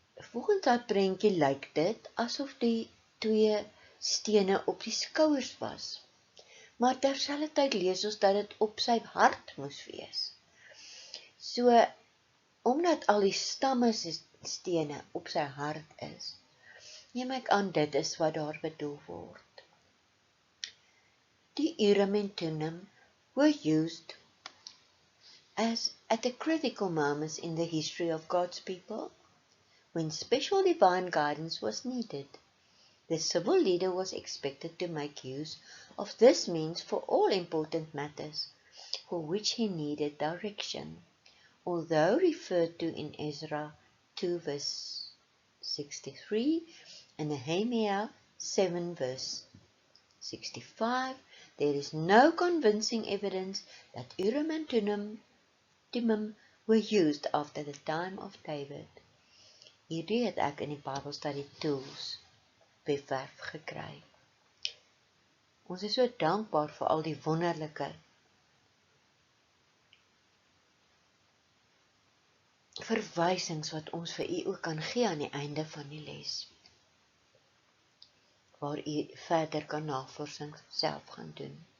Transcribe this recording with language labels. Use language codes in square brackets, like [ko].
[af] Volgens daai prentjie lyk dit asof die 2 stene op die skouers was, maar terselfdertyd lees ons dat dit op sy hart moes wees. So, omdat al die stamme se stene op sy hart is, neem ek aan dit is wat daar bedoel word. [en] Die Urim en Thummim were used as at the critical moments in the history of God's people, when special divine guidance was needed. The civil leader was expected to make use of this means for all important matters for which he needed direction, although referred to in Ezra 2 verse 63 and Nehemiah 7 verse 65, there is no convincing evidence that Urim and Thummim were used after the time of David. [af] Hierdie het ek in die Bybelstudie Tools webwerf gekry. Ons is so dankbaar vir al die wonderlike verwysings wat ons vir u ook kan gee aan die einde van die les, waar u verder kan navorsing self gaan doen.